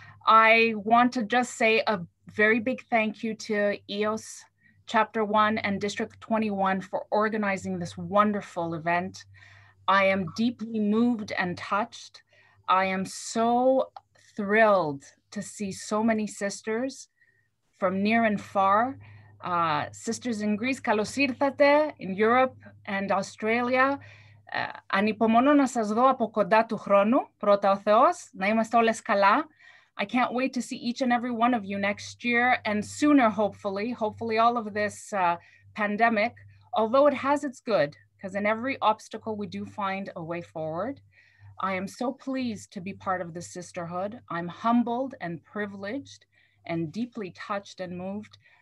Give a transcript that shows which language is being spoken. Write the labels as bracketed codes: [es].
[en] I want to just say a very big thank you to EOS Chapter 1 and District 21 for organizing this wonderful event. I am deeply moved and touched. I am so thrilled to see so many sisters from near and far. Sisters in Greece, [el] καλώς ήρθατε, [en] in Europe and Australia. [el] Ανυπομονώ να σας δω από κοντά του χρόνου, πρώτα ο Θεός, να είμαστε όλες καλά. [en] I can't wait to see each and every one of you next year, and sooner, hopefully all of this pandemic, although it has its good, because in every obstacle we do find a way forward. I am so pleased to be part of this sisterhood. I'm humbled and privileged and deeply touched and moved.